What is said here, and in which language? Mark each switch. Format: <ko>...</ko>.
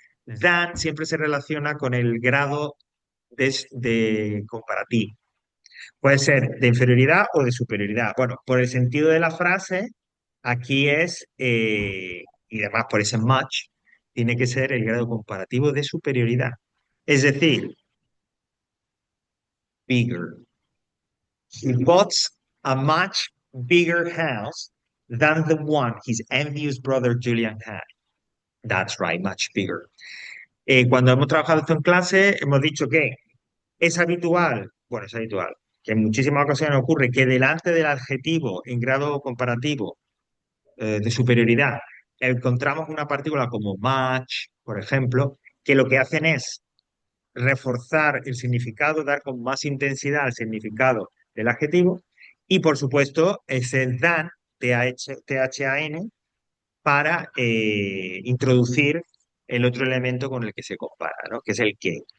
<es>Than siempre se relaciona con el grado de comparativo. Puede ser de inferioridad o de superioridad. Bueno, por el sentido de la frase, aquí es, y además por ese much, tiene que ser el grado comparativo de superioridad. Es decir, bigger.</es> <en>He bought a much bigger house than the one his envious brother Julian had. That's right, much bigger.</en> <es>Cuando hemos trabajado esto en clase, hemos dicho que es habitual, bueno, es habitual, que en muchísimas ocasiones ocurre que delante del adjetivo en grado comparativo de superioridad encontramos una partícula como much, por ejemplo, que lo que hacen es reforzar el significado, dar con más intensidad al significado del adjetivo y, por supuesto, ese than, THAN, para introducir el otro elemento con el que se compara, ¿no? Que es el que.</es>